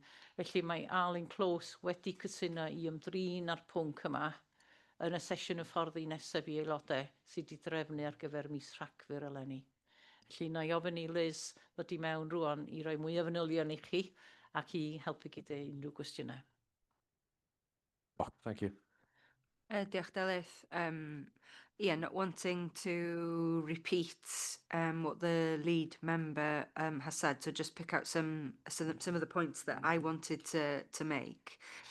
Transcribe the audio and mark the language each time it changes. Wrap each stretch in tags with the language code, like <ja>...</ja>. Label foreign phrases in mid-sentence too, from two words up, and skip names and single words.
<cy>Felly mae Alun Close wedi cytuno i ymdrin ar pwnc yma yn y sesiwn y fforddi nesaf i aelodau sydd wedi drefnu ar gyfer mis Rhagfyr eleni. Felly na i ofyn i Liz ddod i mewn rwan i roi mwy o fanylion i chi ac i helpu gyda unrhyw gwestiynau.</cy> <en>Thank you.</en> <cy>Diolch Delyth.</cy> <en>Not wanting to repeat what the lead member has said, so just pick out some of the points that I wanted to make.</en>